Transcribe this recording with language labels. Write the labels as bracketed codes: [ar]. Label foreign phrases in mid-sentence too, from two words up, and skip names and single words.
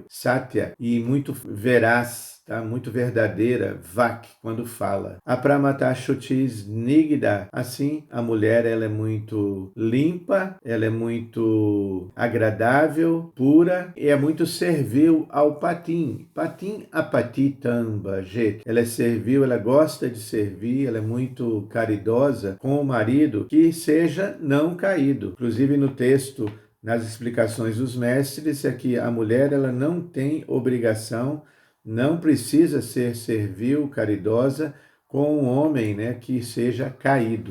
[pt] Satya, e muito veraz. Tá? Muito verdadeira, Vak, quando fala. [sa] Apramata Shutis Nigda, [pt] assim, a mulher ela é muito limpa, ela é muito agradável, pura, e é muito servil ao patim. [sa] Patim apatitamba, [pt] gente. Ela é servil, ela gosta de servir, ela é muito caridosa com o marido, que seja não caído. Inclusive no texto, nas explicações dos mestres, é que a mulher ela não tem obrigação, não precisa ser servil, caridosa com um homem, né, que seja caído.